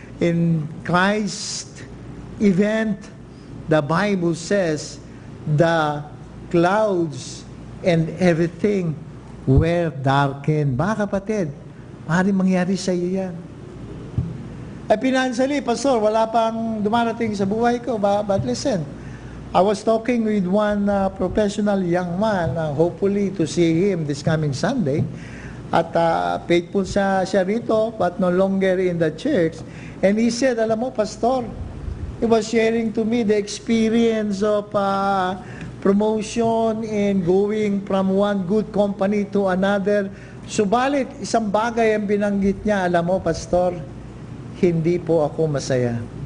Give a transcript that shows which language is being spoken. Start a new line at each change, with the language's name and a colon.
English: In Christ event, the Bible says, the clouds and everything were darkened.
Filipino: Mga kapatid, maaaring mangyari sa iyo yan. Financially, Pastor, wala pang dumarating sa buhay ko.
English: But listen, I was talking with one professional young man, hopefully to see him this coming Sunday. At faithful
Filipino: siya rito,
English: but no longer in the church. And he said,
Filipino: alam mo,
English: Pastor, he was sharing to me the experience of promotion and going from one good company to another.
Filipino: Subalit, isang bagay ang binanggit niya, alam mo, Pastor, hindi po ako masaya.